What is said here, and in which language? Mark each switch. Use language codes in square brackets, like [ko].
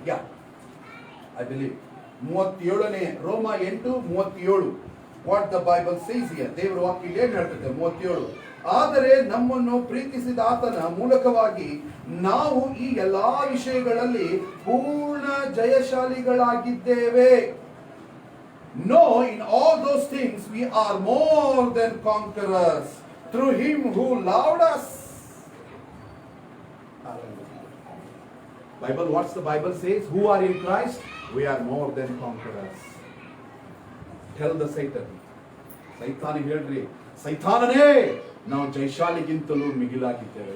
[en] Yeah, I believe 37ನೇ ರೋಮ 8:37. What the Bible says here. [kn] ದೇವರ ವಾಕ್ಯ ಏನು ಹೇಳ್ತದೆ? 37. ಆದರೆ ನಮ್ಮನ್ನು ಪ್ರೀತಿಸಿದ ಆತನ ಮೂಲಕವಾಗಿ ನಾವು ಈ ಎಲ್ಲಾ ವಿಷಯಗಳಲ್ಲಿ ಪೂರ್ಣ ಜಯಶಾಲಿಗಳಾಗಿದ್ದೇವೆ. [en] No, in all those things we are more than conquerors through him who loved us. Bible, what's the Bible says? Who are in Christ? We are more than conquerors. Tell the Satan. [kn] ಸೈತಾನಿಗೆ ಹೇಳ್ರಿ, ಸೈತಾನನೇ, ನಾವು ಜಯಶಾಲಿಗಿಂತಲೂ ಮಿಗಿಲಾಗಿದ್ದೇವೆ.